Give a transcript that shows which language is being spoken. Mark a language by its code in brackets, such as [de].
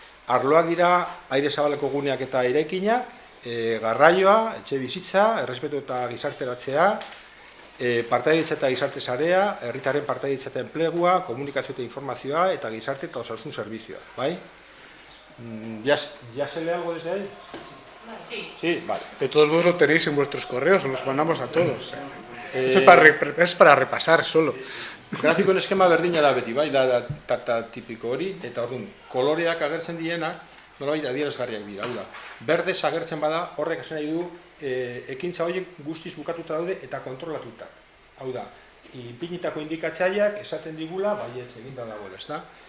[eu] Arloak dira aire zabaleko guneak eta eraikinak, garraioa, etxe bizitza, errespetu eta gizarteratzea, partaidetza eta gizarte sarea, herritarren partaidetza eta enplegua, komunikazio eta informazioa eta gizarte eta osasun servizioa, bai? [es] ¿Ya se lee algo desde ahí? Sí. Sí, vale. De todos modos lo tenéis en vuestros correos, os los mandamos a todos. Esto es para repasar solo. [eu] Grafikoen eskema berdina da beti, bai, da tipiko hori, eta orduan, koloreak agertzen dienak, nolabait adierazgarriak dira, hau da. Berdez agertzen bada, horrek esan nahi du, ekintza horiek guztiz bukatuta daude eta kontrolatuta. Hau da, ipinitako indikatzaileak esaten digula, baietz eginda dagoela, ezta?